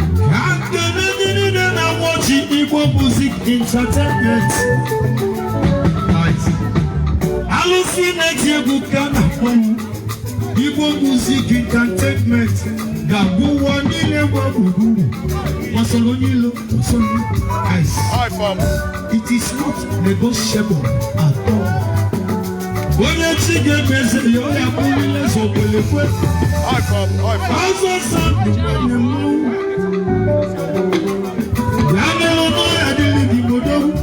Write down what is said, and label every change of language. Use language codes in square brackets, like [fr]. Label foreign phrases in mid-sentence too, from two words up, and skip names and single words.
[ig] Ka ndị niile na-awa ọchị Igbo Music Entertainment. Nice. Alụsị na-eti egwu ka a na-akpọ m. Igbo Music Entertainment ga-abụ ụwa niile gba gburugburu. Gbasara onye ilo. [en] Hi, fam. It is not negotiable at all. [ig] Onye chi ga-emeze ya, ọ ya bụrụ eze okwelekwe. [en] Hi, fam. Hi, fam. [ig] Ọzọ Sam dị nwanne m. Ya mere ọnụ ya dịrị gị n'udo.